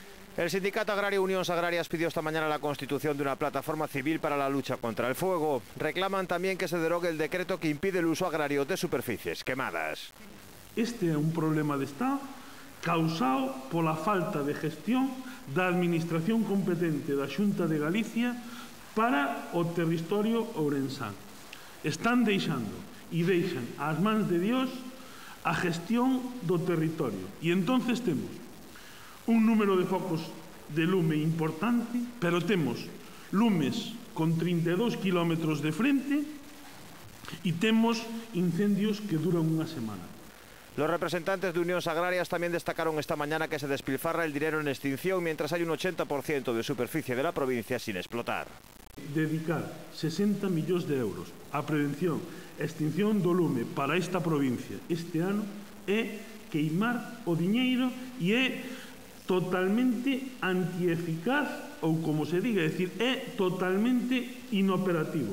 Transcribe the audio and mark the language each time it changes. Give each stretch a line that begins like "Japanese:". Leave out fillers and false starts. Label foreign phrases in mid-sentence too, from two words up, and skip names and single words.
Spanish: El sindicato agrario Unión Agrarias pidió esta mañana la constitución de una plataforma civil para la lucha contra el fuego. Reclaman también que se derogue el decreto que impide el uso agrario de superficies quemadas.
Galician: Este é un problema de Estado causado pola falta de gestión da Administración competente da Xunta de Galicia para o territorio ourensán. Están deixando e deixan ás mans de Dios a gestión do territorio. E entonces temos un número de focos de lume importante, pero temos lumes con 32 kilómetros de frente e temos incendios que duran unha semana.
Spanish: Los representantes de Unión Agrarias también destacaron esta mañana que se despilfarra el dinero en extinción mientras hay un 80% de superficie de la provincia sin explotar.
Galician: Dedicar 60 millóns de euros á prevención e extinción do lume para esta provincia este ano é queimar o diñeiro e é totalmente antieficaz ou, como se diga, é dicir, é totalmente inoperativo.